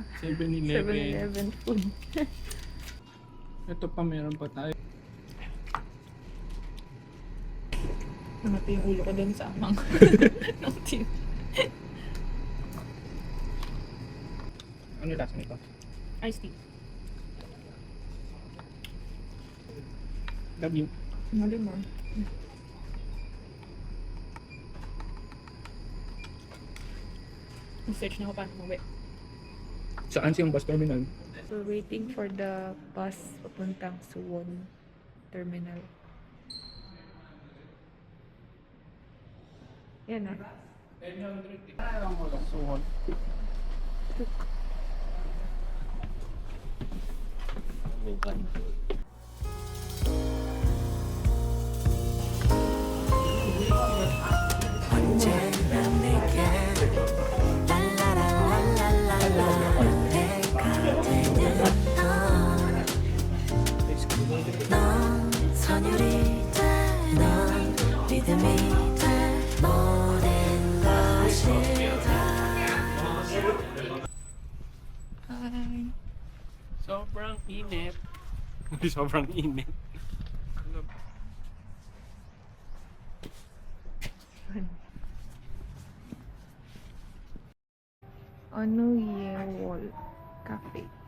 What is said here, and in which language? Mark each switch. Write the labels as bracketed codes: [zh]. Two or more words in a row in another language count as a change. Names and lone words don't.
[tl] 7-Eleven. 7-Eleven food. Ito pa, meron pa tayo. Namatay yung ulo ko dun sa amang ng team. Ano lasa nito? [en] Iced tea. Love you. [tl] Mali mo. Search na ako paano umuwi. Saan siyang bus terminal? [en] We're waiting for the bus papuntang Suwon Terminal. [tl] Yan na. Suwon. [ko] 언제나 내게 랄라랄랄랄랄라 내가 되는 넌 선율이 돼넌 믿음이 돼 모든 것이 [tl] Hi. Sobrang init. Sobrang init. Ano Yewol Cafe.